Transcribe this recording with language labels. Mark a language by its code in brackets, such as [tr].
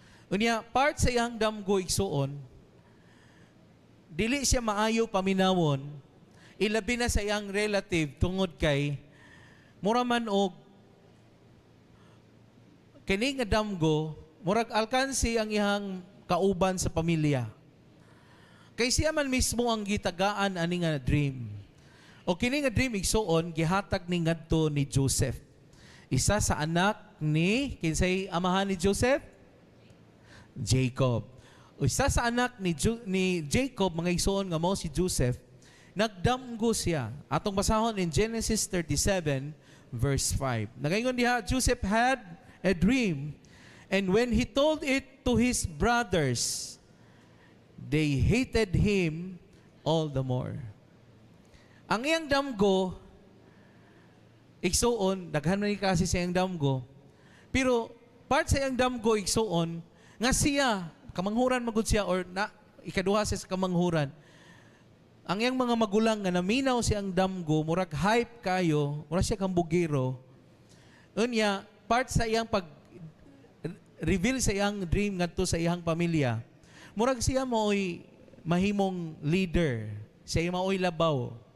[ceb] Unya part sa iyang damgo igsuon, dili siya maayo paminawon, ilabi na sa iyang relative tungod kay mura man og kini nga damgo, murag alkansi ang iyang kauban sa pamilya. Kay siya man mismo ang gitagaan ani nga dream. O kini nga dream igsuon gihatag ni ngadto ni Joseph. Isa sa anak ni kinsay amahan ni Joseph? Jacob. O isa sa anak ni Jacob mga igsuon nga mao si Joseph, nagdamgo siya. Atong basahon in Genesis 37 verse 5. Nagaingon diha, [en] Joseph had a dream, and when he told it to his brothers, they hated him all the more. [ceb] Ang iyang damgo, igsuon, daghan man ni kasi sa iyang damgo, pero part sa iyang damgo, igsuon, nga siya, kamanghuran magud siya, or na, ikaduha siya sa kamanghuran, ang iyang mga magulang nga naminaw siyang damgo, murag hype kayo, murag siya kambugiro, unya, part sa iyang pag-reveal sa iyang dream ngadto sa iyang pamilya, murag siya mao'y mahimong leader, siya mao'y labaw.